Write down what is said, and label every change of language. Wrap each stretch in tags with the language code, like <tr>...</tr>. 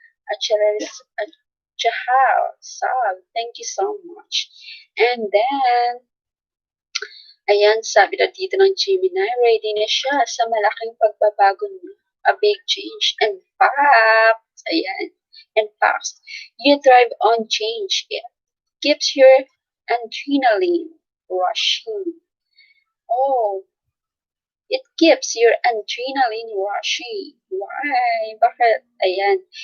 <en>At Charles, at Jahal, Sab, thank you so much.</en> <tl>And then, ayan, sabi na dito ng Gemini, ready na siya sa malaking pagbabago niya.</tl> <en>A big change. In fact, ayan, in fact, you thrive on change. It keeps your adrenaline rushing. Oh, it keeps your adrenaline rushing. Why? Bakit? Ayan.</en>